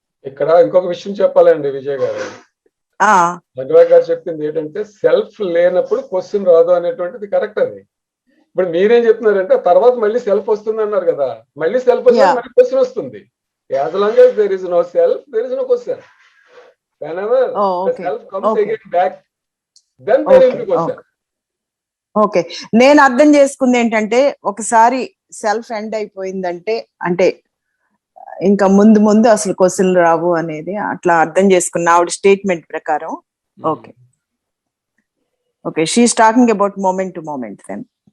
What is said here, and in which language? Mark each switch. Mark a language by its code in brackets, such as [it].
[te] ఇక్కడ ఇంకొక విషయం చెప్పాలండి విజయ్ గారు. భగవాన్ గారు చెప్పింది ఏంటంటే సెల్ఫ్ లేనప్పుడు క్వశ్చన్ రాదు అనేటువంటిది కరెక్ట్. అది ఇప్పుడు మీరేం చెప్తున్నారంటే తర్వాత మళ్ళీ సెల్ఫ్ వస్తుంది అన్నారు కదా, మళ్ళీ సెల్ఫ్ వస్తే మళ్ళీ క్వశ్చన్ వస్తుంది. [en] As long as there is no self, there is no question. Whenever the self comes again back, then there will be question. [te] Okay, నేను అర్థం చేసుకుంది ఏంటంటే ఒకసారి సెల్ఫ్ ఎండ్ అయిపోయిందంటే అంటే ఇంకా ముందు అసలు క్వశ్చన్ రావు అనేది అట్లా అర్థం చేసుకున్నా ఆవిడ స్టేట్మెంట్ ప్రకారం. [en] Okay okay, she is talking about moment to moment then.